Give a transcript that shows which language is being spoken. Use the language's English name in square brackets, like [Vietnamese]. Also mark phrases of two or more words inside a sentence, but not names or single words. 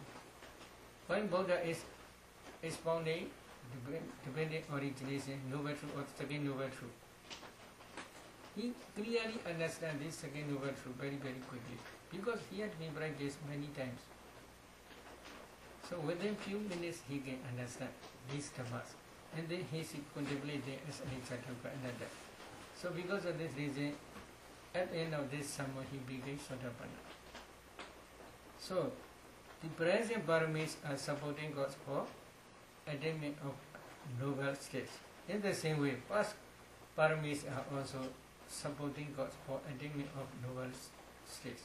[English] When Buddha is expounding dependent origination, noble truth or second noble truth, he clearly understands this second noble truth very quickly because he had been practiced many times. So within few minutes he can understand these dhammas, and then he should contemplate them as anicca, dukkha, anatta. So because of this reason, at the end of this summer he became Sotapanna. So the present paramis are supporting cause for attainment of noble states. In the same way, past paramis are also supporting cause for attainment of noble states.